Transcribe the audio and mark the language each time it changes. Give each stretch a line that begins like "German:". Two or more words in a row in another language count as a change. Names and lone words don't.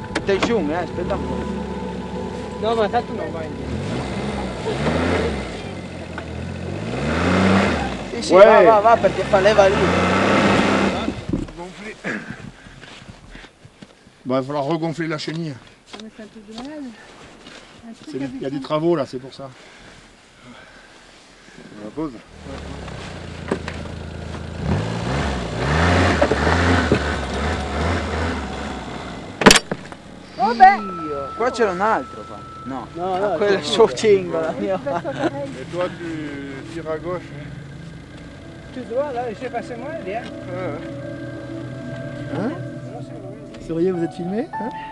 Italian: Aspetta il zoom, aspetta un po'. No, ma tanto non vai. Sì, sì, va, perché fa leva lì.
French: Bon, il va falloir regonfler la chenille. Il y a des travaux là, c'est pour ça. On la pose.
Italian: Qua c'era un altro qua. No, quello è il suo cingola.
French: Et toi tu tires à gauche. Tout droit, là, je sais pas, c'est moi, bien. Hein? Sauriez, vous êtes filmé hein?